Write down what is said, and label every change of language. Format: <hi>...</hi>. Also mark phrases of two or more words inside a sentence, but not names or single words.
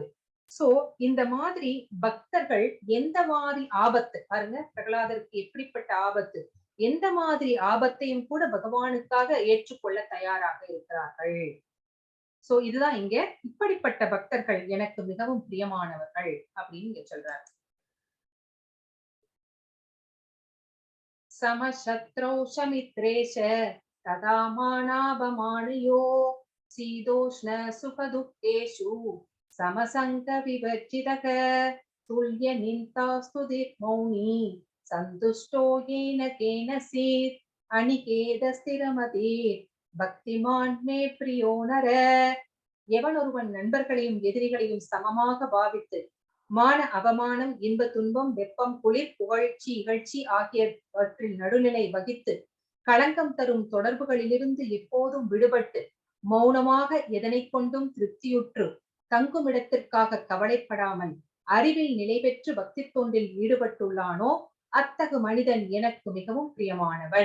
<ta>சோ இந்த மாதிரி பக்தர்கள் எந்த மாதிரி ஆபத்து பாருங்க, பிரகலாதருக்கு எப்படிப்பட்ட ஆபத்து, எந்த மாதிரி ஆபத்தையும் கூட பகவானுக்காக ஏற்றுக்கொள்ள தயாராக இருக்கிறார்கள். சோ இதுதான் இங்க இப்படிப்பட்ட பக்தர்கள் எனக்கு மிகவும் பிரியமானவர்கள் அப்படின்னு இங்க சொல்றாரு.</ta> <sa>समशत्रौ शमित्रेश तदा मानापमानयो शीतोष्ण सुखदुःखेषु समसङ्गविवर्जितः तुल्यनिन्दास्तुतिर्मौनी सन्तुष्टो येन केनचित् अनिकेतस्थिरमतिर् भक्तिमान् मे प्रियो नर.</sa> <ta>எவன் ஒருவன் நண்பர்களையும் எதிரிகளையும் சமமாக பாவித்து மான அவமானம், இன்ப துன்பம், வெப்பம், குளிர், புகழ்ச்சி, இகழ்ச்சி ஆகியவற்றில் நடுநிலை வகித்து களங்கம் தரும் தொடர்புகளிலிருந்து எப்போதும் விடுபட்டு மௌனமாக எதனை கொண்டும் திருப்தியுற்று தங்கும் இடத்திற்காக கவலைப்படாமல் அறிவில் நிலை பெற்று பக்தி தொண்டில் ஈடுபட்டுள்ளானோ அத்தகு மனிதன் எனக்கு மிகவும் பிரியமானவன்.</ta>